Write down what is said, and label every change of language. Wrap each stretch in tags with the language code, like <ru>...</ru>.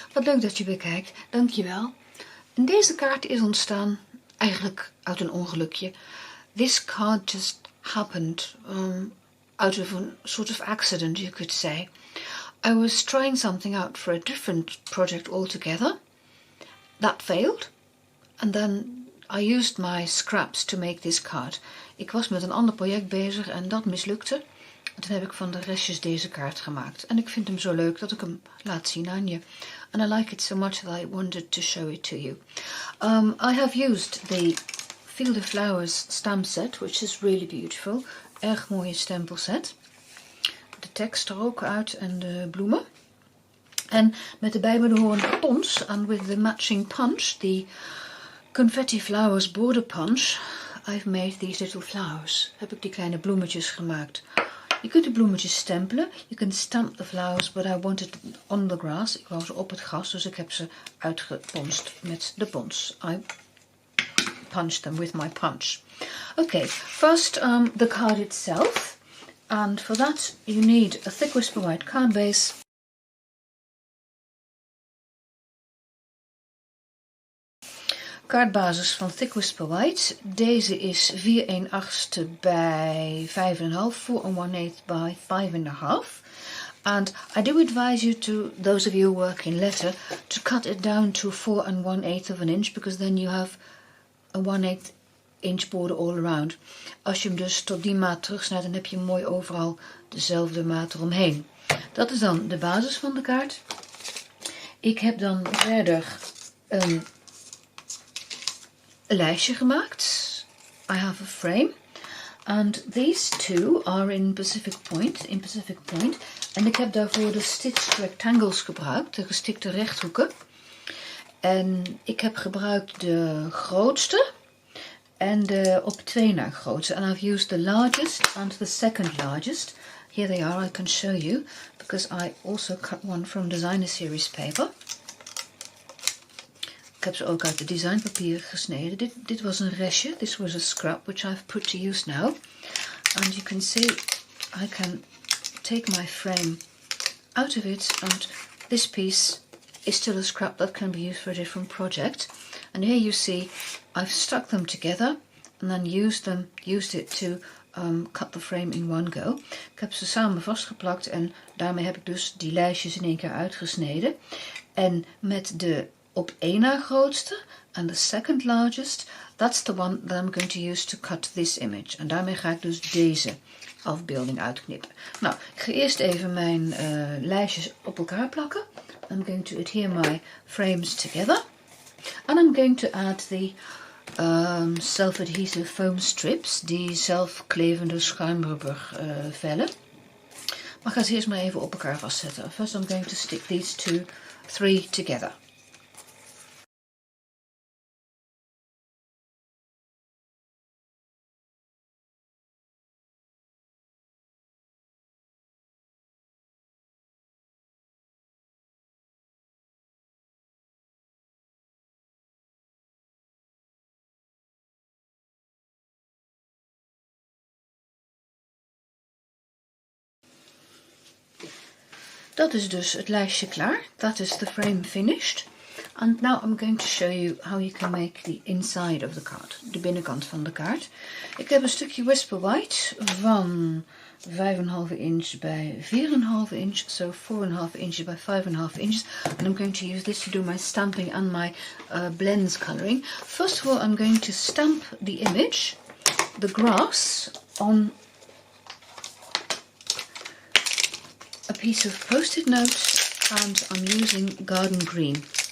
<nl>Wat leuk dat je weer kijkt. Dankjewel. En deze kaart is ontstaan eigenlijk uit een ongelukje.</nl> <en>This card just happened out of a sort of accident, you could say. I was trying something out for a different project altogether. That failed. And then I used my scraps to make this card.</en> <nl>Ik was met een ander project bezig en dat mislukte. En toen heb ik van de restjes deze kaart gemaakt. En ik vind hem zo leuk dat ik hem laat zien aan je.</nl> <en>And I like it so much that I wanted to show it to you. I have used the Field of Flowers stamp set, which is really beautiful.</en> <nl>Erg mooie stempelset. De tekst er ook uit en de bloemen. En met de bijbehorende pons,</nl> <en>and with the matching punch, the confetti flowers border punch, I've made these little flowers.</en> <nl>Heb ik die kleine bloemetjes gemaakt. Je kunt de bloemetjes stempelen.</nl> <en>You can stamp the flowers, but I wanted on the grass.</en> <nl>Ik wou ze op het gras, dus ik heb ze uitgeponst met de pons.</nl> <en>I punched them with my punch. Okay, first the card itself. And for that you need a thick whisper white card base.</en> <nl>Kaartbasis van Thick Whisper White. Deze is 4/1/8 bij 5,5, 4 1/8 by 5,5.</nl> <en>And I do advise you to, those of you who work in letter, to cut it down to 4 1/8 of an inch, because then you have a 1/8 inch border all around.</en> <nl>Als je hem dus tot die maat terugsnijdt, dan heb je mooi overal dezelfde maat eromheen. Dat is dan de basis van de kaart. Ik heb dan verder een lijstje gemaakt.</nl> <en>I have a frame. And these two are in Pacific Point.</en> <nl>En ik heb daarvoor de stitched rectangles gebruikt. De gestikte rechthoeken. En ik heb gebruikt de grootste. En de op 2 na grootste.</nl> <en>And I've used the largest and the second largest. Here they are. I can show you. Because I also cut one from Designer Series paper.</en> <nl>Ik heb ze ook uit het designpapier gesneden. Dit was een restje.</nl> <en>This was a scrap which I've put to use now. And you can see I can take my frame out of it, and this piece is still a scrap that can be used for a different project. And here you see I've stuck them together and then used it to cut the frame in one go.</en> <nl>Ik heb ze samen vastgeplakt en daarmee heb ik dus die lijstjes in één keer uitgesneden. En met de op 1 na grootste</nl> <en>and the second largest, that's the one that I'm going to use to cut this image.</en> <nl>En daarmee ga ik dus deze afbeelding uitknippen. Nou, ik ga eerst even mijn lijstjes op elkaar plakken.</nl> <en>I'm going to adhere my frames together. And I'm going to add the self-adhesive foam strips,</en> <nl>die zelfklevende schuimrubber vellen. Maar ik ga ze eerst maar even op elkaar vastzetten.</nl> <en>First I'm going to stick these 3 together.</en> <nl>Dat is dus het lijstje klaar.</nl> <en>That is the frame finished. And now I'm going to show you how you can make the inside of the card.</en> <nl>De binnenkant van de kaart. Ik heb een stukje Whisper White van 5,5 inch bij 4,5 inch.</nl> <en>So 4,5 inches by 5,5 inches. And I'm going to use this to do my stamping and my blends coloring. First of all, I'm going to stamp the image, the grass, on a piece of post-it notes, and I'm using garden green.</en>